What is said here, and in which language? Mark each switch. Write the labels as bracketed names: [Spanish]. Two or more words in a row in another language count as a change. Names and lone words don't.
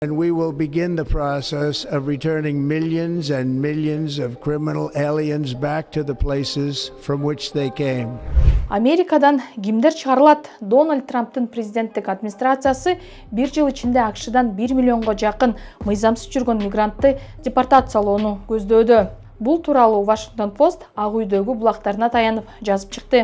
[English] And we will begin the process of returning millions and millions of criminal aliens back to the places from which they came. [Kyrgyz] Америкадан кимдер чыгарылат? Дональд Трамптын президенттик администрациясы 1 жыл ичинде АКШдан 1 миллионго жакын мыйзамсыз жүргөн мигрантты депортациялоону көздөөдө. Бул тууралуу Washington Post Ак үйдөгү булактарына таянып жазып чыкты.